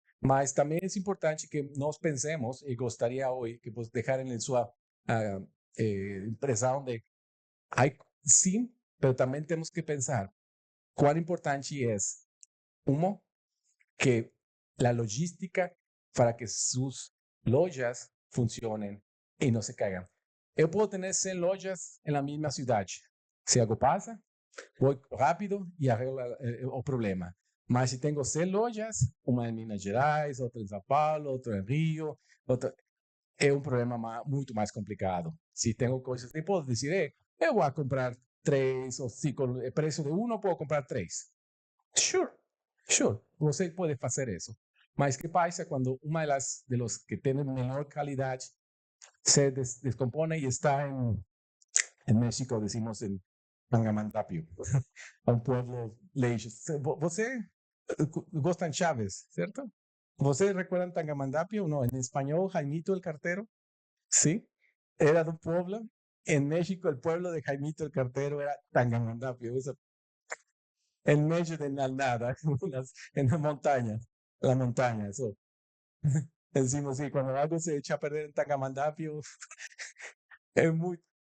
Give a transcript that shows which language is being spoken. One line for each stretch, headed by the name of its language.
Portuguese: Mas também é importante que nós pensemos, e gostaria hoje que vocês deixarem em sua impressão de, sim, mas também temos que pensar quão importante é
Spanish: que la logística para que sus lojas funcionen y no se caigan. Yo puedo tener 100 lojas en la misma ciudad. Si algo pasa, voy rápido y arreglo el problema. Mas si tengo 100 lojas, una en Minas Gerais, otra en São Paulo, otra en Río, es un problema mucho más complicado. Si tengo cosas, yo puedo decir, yo voy a comprar 3 o 5, el precio de uno puedo comprar 3. Sure.
Portuguese: Sure, você pode fazer isso. Mas o que passa quando uma de los que tem menor qualidade se descompone e está em México, decimos em Tangamandapio, um pueblo lejos. Você gosta de Chávez, certo? ¿Você recuerdan Tangamandapio?
Spanish: No, en español, Jaimito el Cartero. Sí, era de un pueblo. En México, el pueblo de Jaimito el Cartero era Tangamandapio. En medio de la nada, en la montaña. La montaña, eso. Decimos, sí, cuando algo se echa a perder en Tangamandapio, es muy.